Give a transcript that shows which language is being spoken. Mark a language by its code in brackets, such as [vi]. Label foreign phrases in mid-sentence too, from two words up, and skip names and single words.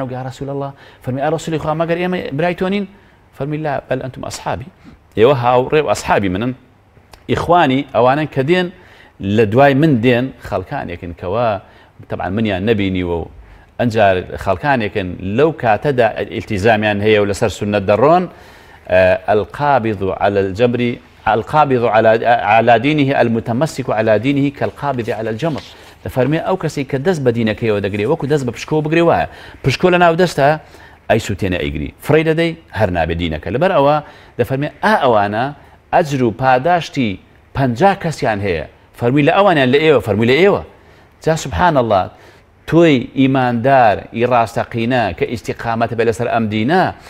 [ckb] و [ar] یا رسول الله [ckb] فەرمی ئا رسولی خوا مەگەر ئێمە برای تۆ نین فەرمی [ar] لا بەل ئەنتم ئەصحابی [ckb] ئێوە هاوڕێ و ئەصحابی منن ئیخوانی ئەوانن کە دێن لە دوای من دێن خەڵکانێکن کەوە طبعا منیان نەبینیوە و ئەنجار خەڵکانێکن لەو کاتەدا ئیلتیزامیان هەیە و لەسەر سونەت دەڕۆن [ar] القابض على الجبر القابض على دينه المتمسك على دينه كالقابض على الجمر. [ckb] دەفەرمێ ئەو کەسی کە دەست بە دینەکەیەوە دەگرێ وەکو دەست بە پشکۆ بگرێ وایە پشکۆ لە ناو دەستە ئەی سووتێنە ئەیگری فڕی دەدەی هەر نابێ دینەکە لەبەر ئەوە دەفەرمێ ئەوانە ئەجر و پاداشتی 50 کەسیان هەیە فەرمی لە ئەوانیان لە ئێوە فەرمی لە ئێوە جا [ar] سبحان الله [ckb] تۆی ئیماندار ئیڕاستەقینە کە ئیستیقامەت بێ لەسەر ئەم دینە